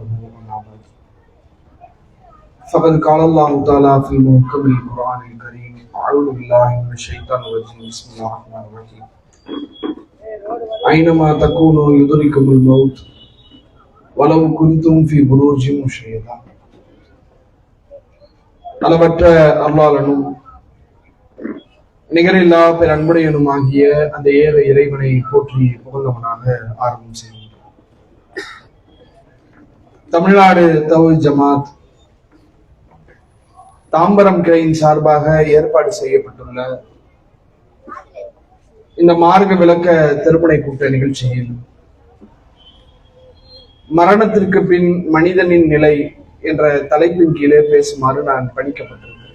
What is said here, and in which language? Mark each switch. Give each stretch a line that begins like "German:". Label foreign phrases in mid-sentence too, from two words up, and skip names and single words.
Arabic: أما بعد فقد قال الله تعالى في المحكم القرآن الكريم: أعوذ بالله من الشيطان الرجيم. بسم الله الرحمن الرحيم. أينما تكونوا يدرككم الموت ولو كنتم في بروج مشيدة.
Tamil: அளவற்ற அல்லாஹ்வின் நிகரில்லா பேரன்புடையனுமாகிய அந்த ஏக இறைவனை போற்றி புகழ்ந்தவனாக ஆரம்பம் செய்கின்றோம். தமிழ்நாடு தௌஹீத் ஜமாத் தாம்பரம் கிளையின் சார்பாக ஏற்பாடு செய்யப்பட்டுள்ள இந்த மார்க்க விளக்க திருப்படை கூட்ட நிகழ்ச்சியில் மரணத்திற்கு பின் மனிதனின் நிலை என்ற தலைப்பின் கீழே பேசுமாறு நான் பணிக்கப்பட்டிருக்கிறேன்.